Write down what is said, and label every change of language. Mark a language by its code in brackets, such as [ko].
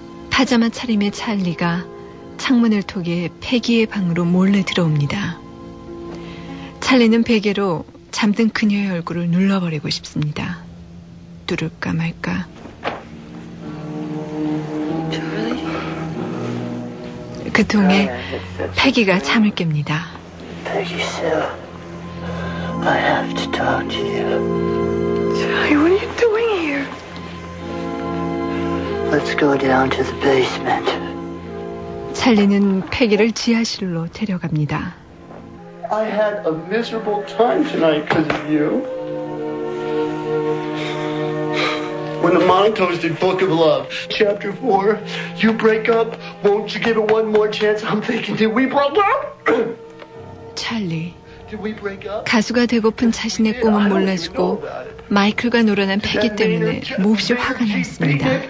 [ko] Pajama 차림의 찰리가 창문을 통해 패기의 방으로 몰래 들어옵니다. 찰리는 베개로 잠든 그녀의 얼굴을 눌러버리고 싶습니다. 누를까 말까. [en] Charlie? [ko] 그 통에 패기가 잠을 깹니다. [en] Peggy Sue, I have to talk to you. Charlie, what are you doing here? Let's go down to the basement. [ko] 찰리는 패기를 지하실로 데려갑니다. [en] I had a miserable time tonight because of you. When the monotones did Book of Love, Chapter 4, you break up, won't you give it one more chance? I'm thinking, did we break up? [ko] 찰리, 가수가 되고픈 자신의 꿈은 몰라주고 마이클과 놀아난 패기 때문에 몹시 화가 났습니다.